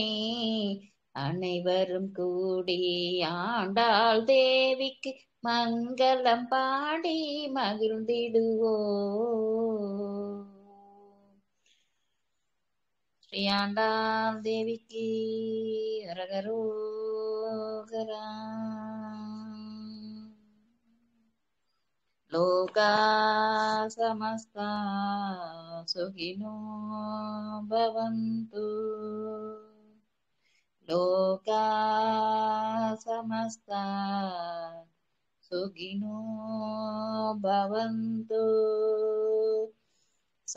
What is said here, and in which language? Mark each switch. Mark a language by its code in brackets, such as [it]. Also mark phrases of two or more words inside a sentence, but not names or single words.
[ta] அனைவரும் கூடி ஆண்டாள் தேவிக்கு மங்களம் பாடி மகிழ்ந்திடுவோம். ஸ்ரீ ஆண்டாள் தேவிக்கு அரகரோகரா. [sa] लोकाः समस्ताः सुखिनो भवन्तु. लोकाः समस्ताः सुखिनो भवन्तु.